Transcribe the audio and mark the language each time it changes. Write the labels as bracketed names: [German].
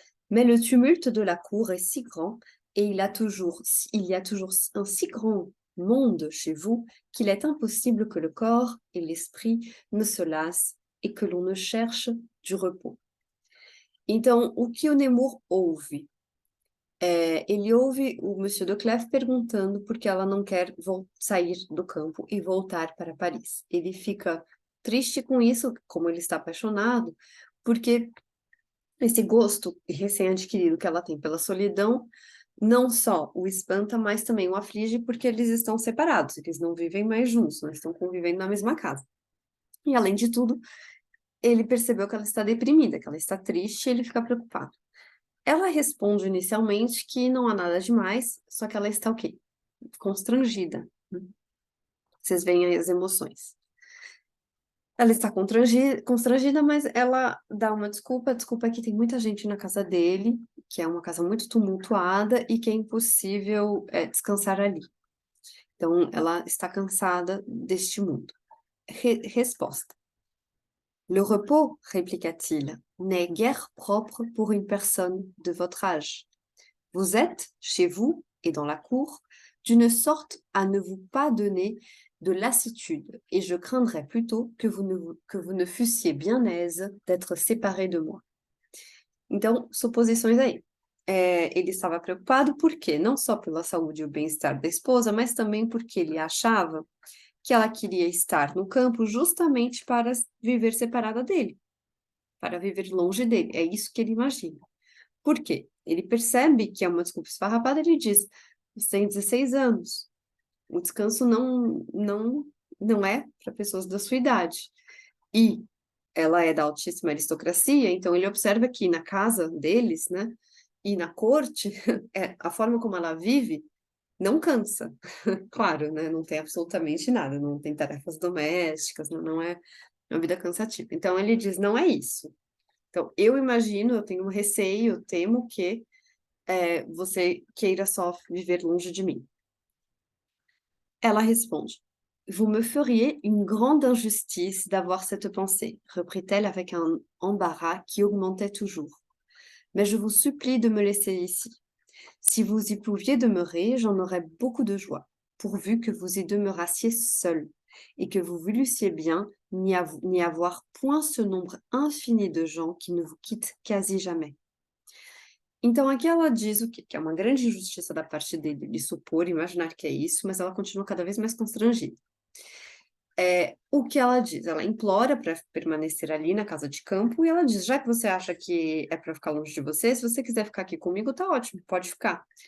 [French] Mais le tumulte de la cour est si grand, et il y a toujours un si grand monde chez vous, qu'il est impossible que le corps et l'esprit ne se lassent et que l'on ne cherche du repos. » [Portuguese] Então, o que o Nemours ouve? Ele ouve o Monsieur de Clèves perguntando por que ela não quer sair do campo e voltar para Paris. Ele fica triste com isso, como ele está apaixonado, porque esse gosto recém-adquirido que ela tem pela solidão não só o espanta, mas também o aflige, porque eles estão separados, eles não vivem mais juntos, não estão convivendo na mesma casa. E, além de tudo, ele percebeu que ela está deprimida, que ela está triste, e ele fica preocupado. Ela responde inicialmente que não há nada demais, só que ela está o quê? Constrangida. Vocês veem aí as emoções. Ela está constrangida, mas ela dá uma desculpa. A desculpa é que tem muita gente na casa dele, que é uma casa muito tumultuada e que é impossível descansar ali. Então, ela está cansada deste mundo. Resposta. [French] Le repos, répliqua-t-il, n'est guère propre pour une personne de votre âge. Vous êtes, chez vous et dans la cour, d'une sorte à ne vous pas donner de lassitude, et je craindrais plutôt que vous ne fussiez bien aise d'être séparé de moi. [Portuguese] Então, suposições aí. Ele estava preocupado porque não só pela saúde e o bem-estar da esposa, mas também porque ele achava que ela queria estar no campo justamente para viver separada dele, para viver longe dele. É isso que ele imagina. Por quê? Ele percebe que é uma desculpa esfarrapada, ele diz, você tem 16 anos, o descanso não é para pessoas da sua idade. E ela é da altíssima aristocracia, então ele observa que na casa deles, né, e na corte, a forma como ela vive não cansa. Claro, né, não tem absolutamente nada, não tem tarefas domésticas, não é uma vida cansativa. Então ele diz, não é isso. Então, eu imagino, eu tenho um receio, eu temo que você queira só viver longe de mim. Ela responde, [French] vous me feriez une grande injustice d'avoir cette pensée, reprit-elle avec un embarras qui augmentait toujours. Mais je vous supplie de me laisser ici. Si vous y pouviez demeurer, j'en aurais beaucoup de joie, pourvu que vous y demeurassiez seul, et que vous voulussiez bien n'y avoir point ce nombre infini de gens qui ne vous quittent quasi jamais. [Portuguese] Então, aqui ela diz o quê? Que é uma grande injustiça da parte dele de supor, imaginar que é isso, mas ela continua cada vez mais constrangida. O que ela diz? Ela implora para permanecer ali na casa de campo e ela diz, já que você acha que é para ficar longe de você, se você quiser ficar aqui comigo, tá ótimo, pode ficar.